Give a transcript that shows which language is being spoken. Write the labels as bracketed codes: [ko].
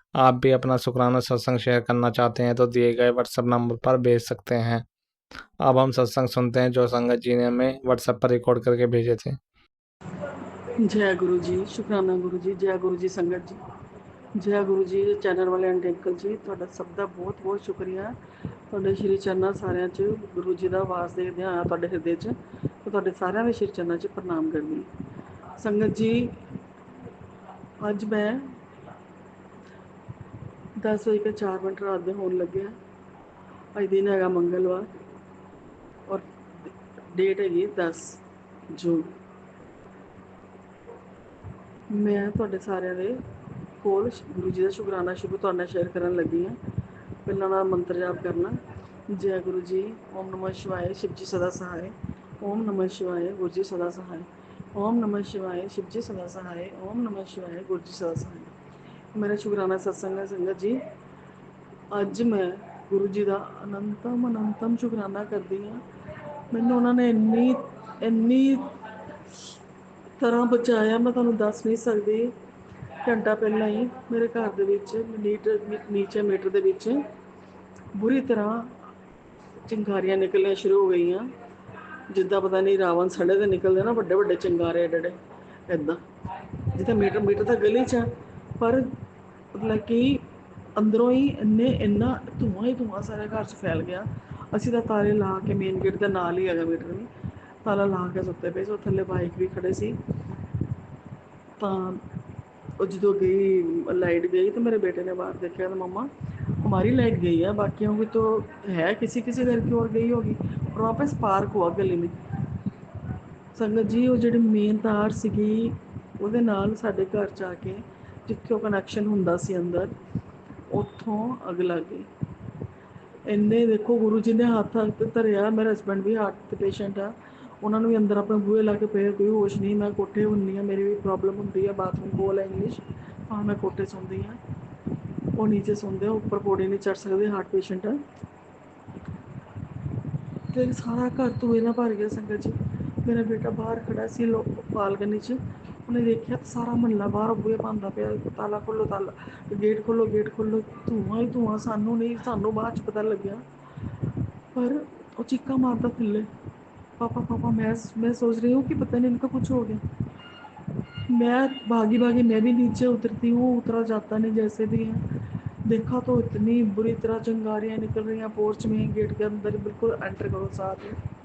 [hi] आप भी अपना शुक्राना सत्संग शेयर करना चाहते हैं तो दिए गए व्हाट्सएप नंबर पर भेज सकते हैं। अब हम सत्संग सुनते हैं जो संगत जी ने हमें व्हाट्सएप पर रिकॉर्ड करके भेजे थे। जय गुरु जी, शुकराना गुरु जी, जय गुरु जी संगत जी, जय गुरु जी। चैनल वाले आंटी अंकल जी, [pa] ਤੁਹਾਡਾ ਸਭ ਦਾ ਬਹੁਤ ਬਹੁਤ ਸ਼ੁਕਰੀਆ। ਤੁਹਾਡੇ ਸ਼੍ਰੀ ਚਰਨਾਂ ਸਾਰਿਆਂ 'ਚ ਗੁਰੂ ਜੀ ਦਾ ਵਾਸ ਦੇਖਦੇ ਹਾਂ ਤੁਹਾਡੇ ਹਿਰਦੇ 'ਚ, ਤੇ ਤੁਹਾਡੇ ਸਾਰਿਆਂ ਦੇ ਸ਼੍ਰੀ ਚਰਨਾਂ 'ਚ ਪ੍ਰਣਾਮ ਕਰਦੀ ਹਾਂ। ਸੰਗਤ ਜੀ, ਅੱਜ ਮੈਂ 10:04 ਰਾਤ ਦੇ ਹੋਣ ਲੱਗਿਆ। ਅੱਜ ਦਿਨ ਹੈਗਾ ਮੰਗਲਵਾਰ ਔਰ ਡੇਟ ਹੈਗੀ 10 ਜੂਨ। ਮੈਂ ਤੁਹਾਡੇ ਸਾਰਿਆਂ ਦੇ ਕੋਲ ਗੁਰੂ ਜੀ ਦਾ ਸ਼ੁਕਰਾਨਾ ਸ਼ੁਰੂ ਤੁਹਾਡੇ ਨਾਲ ਸ਼ੇਅਰ ਕਰਨ ਲੱਗੀ ਹਾਂ। ਪਹਿਲਾਂ ਨਾਲ ਮੰਤਰ ਜਾਪ ਕਰਨਾ। ਜੈ ਗੁਰੂ ਜੀ, [hi] ਓਮ ਨਮः शिवाय, शिव जी सदा सहाय। ओम नमः शिवाय, गुरु जी सदा सहाय। ओम नमः शिवाय, शिव जी सदा सहाय। ओम नमः शिवाय, गुरु जी सदा सहाय। मेरा शुकराना सत्संग है संगत जी। [pa] ਅੱਜ ਮੈਂ ਗੁਰੂ ਜੀ ਦਾ ਅਨੰਤਮ ਸ਼ੁਕਰਾਨਾ ਕਰਦੀ ਹਾਂ। ਮੈਨੂੰ ਉਹਨਾਂ ਨੇ ਇੰਨੀ ਤਰ੍ਹਾਂ ਬਚਾਇਆ, ਮੈਂ ਤੁਹਾਨੂੰ ਦੱਸ ਨਹੀਂ ਸਕਦੀ। ਘੰਟਾ ਪਹਿਲਾਂ ਹੀ ਮੇਰੇ ਘਰ ਦੇ ਵਿੱਚ ਨੀਚੇ ਮੀਟਰ ਦੇ ਵਿੱਚ ਬੁਰੀ ਤਰ੍ਹਾਂ ਚਿੰਗਾਰੀਆਂ ਨਿਕਲਣੀਆਂ ਸ਼ੁਰੂ ਹੋ ਗਈਆਂ। ਜਿੱਦਾਂ ਪਤਾ ਨਹੀਂ ਰਾਵਣ ਸੜੇ ਦੇ ਨਿਕਲਦੇ ਨਾ, ਵੱਡੇ ਵੱਡੇ ਚਿੰਗਾਰੇ ਏਡੇ ਇੱਦਾਂ। ਜਿੱਥੇ ਮੀਟਰ ਤਾਂ ਗਲੀ 'ਚ ਆ, ਪਰ ਮਤਲਬ ਕਿ ਅੰਦਰੋਂ ਹੀ ਇੰਨਾ ਧੂੰਆਂ ਸਾਰੇ ਘਰ 'ਚ ਫੈਲ ਗਿਆ। ਅਸੀਂ ਤਾਂ ਤਾਲੇ ਲਾ ਕੇ, ਮੇਨ ਗੇਟ ਦੇ ਨਾਲ ਹੀ ਹੈਗਾ ਮੀਟਰ ਵੀ, ਤਾਲਾ ਲਾ ਕੇ ਸੁੱਤੇ ਪਏ ਸੀ। ਉਹ ਥੱਲੇ ਬਾਈਕ ਵੀ ਖੜੇ ਸੀ। ਤਾਂ ਉਹ ਜਦੋਂ ਗਈ [hi] लाइट गई तो मेरे बेटे ने बाहर देखा तो मम्मा हमारी लाइट गई है, बाकियों की तो है, किसी किसी घर की और गई होगी। और वहाँ पे स्पार्क हुआ गली में। [pa] ਸੰਗਤ ਜੀ, ਉਹ ਜਿਹੜੀ ਮੇਨ ਤਾਰ ਸੀਗੀ ਉਹਦੇ ਨਾਲ ਸਾਡੇ ਘਰ 'ਚ ਆ ਕੇ, ਜਿੱਥੇ ਉਹ ਕਨੈਕਸ਼ਨ ਹੁੰਦਾ ਸੀ ਅੰਦਰ, ਉੱਥੋਂ ਅੱਗ ਲੱਗ ਗਈ। ਇੰਨੇ ਦੇਖੋ ਗੁਰੂ ਜੀ ਨੇ ਹੱਥ ਧਰਿਆ। ਮੇਰੇ ਹਸਬੈਂਡ ਵੀ ਹਾਰਟ ਦੇ ਪੇਸ਼ੈਂਟ ਆ, ਉਹਨਾਂ ਨੂੰ ਵੀ ਅੰਦਰ ਆਪਣੇ ਬੂਹੇ ਲਾ ਕੇ ਪਏ, ਕੋਈ ਹੋਸ਼ ਨਹੀਂ। ਮੈਂ ਕੋਠੇ ਹੁੰਦੀ ਹਾਂ, ਮੇਰੀ ਵੀ ਪ੍ਰੋਬਲਮ ਹੁੰਦੀ ਹੈ, ਬਾਥਰੂਮ ਕੋਲ ਹੈ ਇੰਗਲਿਸ਼, ਹਾਂ ਮੈਂ ਕੋਠੇ ਸੌਂਦੀ ਹਾਂ। ਉਹ ਨੀਚੇ ਸੌਂਦੇ ਆ, ਉੱਪਰ ਪੌੜੀ ਨਹੀਂ ਚੜ੍ਹ ਸਕਦੇ, ਹਾਰਟ ਪੇਸ਼ੈਂਟ ਆ। ਤੇ ਸਾਰਾ ਘਰ ਧੂਏ ਨਾਲ ਭਰ ਗਿਆ ਸੰਗਤ ਜੀ। ਮੇਰਾ ਬੇਟਾ ਬਾਹਰ ਖੜਾ ਸੀ ਬਾਲਕਨੀ 'ਚ, ਉਹਨੇ ਦੇਖਿਆ ਤਾਂ ਸਾਰਾ ਮਹੱਲਾ ਬਾਹਰ ਬੂਹੇ ਭੰਨਦਾ ਪਿਆ, ਤਾਲਾ ਖੋਲ੍ਹੋ, ਤਾਲਾ, ਗੇਟ ਖੋਲ੍ਹੋ, ਗੇਟ ਖੋਲ੍ਹੋ। ਧੂੰਆਂ ਹੀ ਧੂੰਆਂ, ਸਾਨੂੰ ਨਹੀਂ, ਸਾਨੂੰ ਬਾਅਦ 'ਚ ਪਤਾ ਲੱਗਿਆ। [hi] पर वो चीखा मारता थल्ले, पापा पापा। मैं सोच रही हूँ कि पता नहीं इनका कुछ हो गया। मैं भागी भागी मैं भी नीचे उतरती हूँ, उतरा जाता नहीं जैसे भी है। देखा तो इतनी बुरी तरह चिंगारियाँ निकल रही हैं पोर्च में, गेट के अंदर बिल्कुल एंटर करो साथ में।